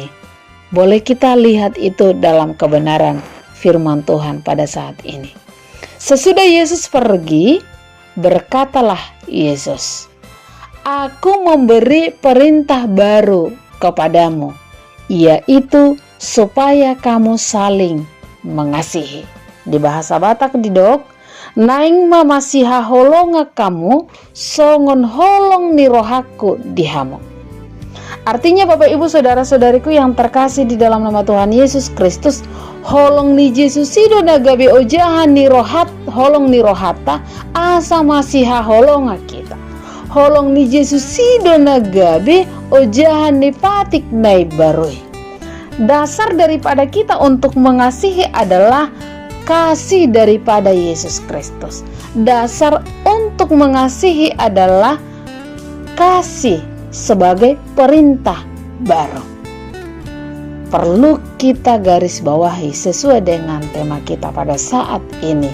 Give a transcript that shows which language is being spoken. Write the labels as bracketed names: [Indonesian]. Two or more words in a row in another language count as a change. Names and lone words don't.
[Indonesian] Boleh kita lihat itu dalam kebenaran firman Tuhan pada saat ini. Sesudah Yesus pergi, berkatalah Yesus, "Aku memberi perintah baru kepadamu, yaitu supaya kamu saling mengasihi." Di bahasa Batak [Batak Toba] didok, "Naing mamasiha holonga kamu, songon holong ni rohaku dihamu." [Indonesian] Artinya Bapak Ibu Saudara-saudariku yang terkasih di dalam nama Tuhan Yesus Kristus, [Batak Toba] holong ni Yesus sido nagabe ojahan ni rohat, holong ni rohata, asa masiha holonga kita. Holong ni Yesus sido nagabe ojahan ni patik nai barui. [Indonesian] Dasar daripada kita untuk mengasihi adalah kasih daripada Yesus Kristus. Dasar untuk mengasihi adalah kasih sebagai perintah baru. Perlu kita garis bawahi sesuai dengan tema kita pada saat ini.